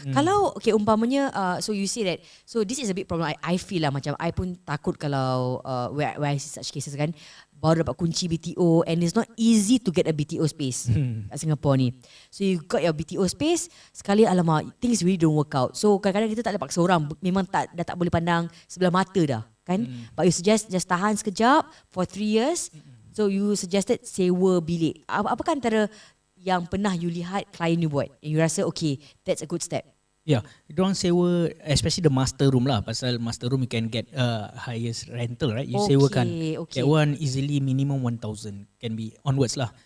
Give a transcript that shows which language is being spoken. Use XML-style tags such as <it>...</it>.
<ms>Kalau umpamanya</ms> <en>so you say that, so this is a big problem. I feel lah</en> <ms>macam I pun takut kalau</ms> <en>where I see such cases kan,</en> <ms>baru dapat kunci</ms> <en>BTO and it's not easy to get a BTO space kat Singapore ni. So you got your BTO space,</en> <ms>sekali alamak</ms> <en>things really don't work out.</en> <ms>So kadang-kadang kita tak boleh paksa orang, memang dah tak boleh pandang sebelah mata dah kan.</ms> <en>But you suggest just</en> <ms>tahan sekejap</ms> <en>for 3 years. So you suggested</en> <ms>sewa bilik. Apakah antara yang pernah you lihat klien you buat</ms> <en>and you rasa okay, that's a good step? Yeah,</en> <ms>diorang sewa</ms> <en>especially the master room lah. Pasal master room you can get highest rental, right? You sewakan that one easily minimum 1,000 can be onwards lah.</en>